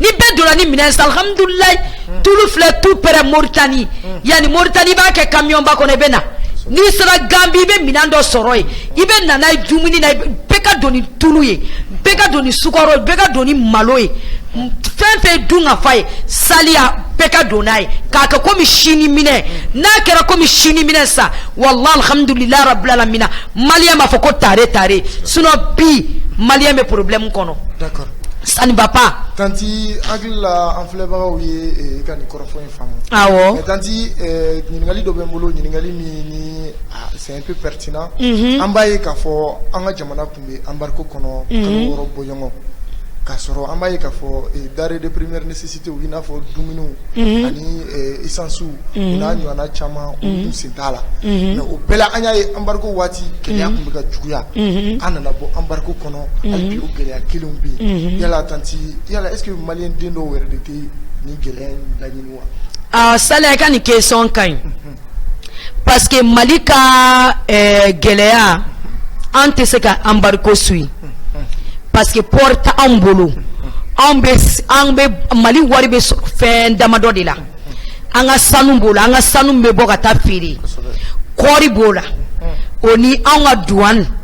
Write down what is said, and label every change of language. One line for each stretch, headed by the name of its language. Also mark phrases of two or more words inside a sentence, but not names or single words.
Bambara: bɛɛ donna ni minɛn sa alhamdulilayi tulu filɛ
French: tout près
Bambara: Moritani yanni Moritani b'a kɛ camion ba kɔnɔ i bɛ na n'i sera Gambie i bɛ minɛn dɔ sɔrɔ yen i bɛ na n'a ye dumuni na bɛɛ ka don ni tulu ye bɛɛ ka don ni sukaro ye bɛɛ ka don ni malo ye fɛn fɛn dun ka fa ye saliya bɛɛ ka don n'a ye k'a kɛ komi sini minɛn n'a kɛra komi sini minɛn sa walahi
Arabic: الحمد لله رب العالمين
Bambara: maliyɛn b'a fɔ ko tare sinon bi maliyɛn bɛ problème kɔnɔ.
French: D'accord. Ça ne va pas.
Bambara: Tanti agila en filɛbagaw ye ka nin kɔrɔfɔ in faamu. Awɔ. Mais tanti ɲininkali dɔ bɛ n bolo ɲininkali min ni
French: c'est un peu pertinent.
Bambara: An b'a ye k'a fɔ an ka jamana tun bɛ embargo kɔnɔ kalo 6 bɔɲɔgɔn k'a sɔrɔ an b'a ye k'a fɔ
French: denrées de première nécessité
Bambara: i n'a fɔ dumuniw ani essence u n'a ɲɔgɔnna caman olu tun sen t'a la mais o bɛɛ la an y'a ye embargo waati gɛlɛya tun bɛ ka juguya an nana bɔ embargo kɔnɔ hali bi o gɛlɛya kelenw bɛ yen yala tanti yala
French: est-ce que
Bambara: maliyɛn den dɔw yɛrɛ de tɛ nin gɛlɛya in laɲini wa. Saliya i ka nin question ka ɲi
French: parce que
Bambara: Mali ka gɛlɛya an tɛ se ka embargo suit
French: parce que
Bambara: port t'an bolo an bɛ Mali wari bɛ fɛn damadɔ de la an ka sanu b'o la an ka sanu bɛ bɔ ka taa feere kɔɔri b'o la o ni an ka douane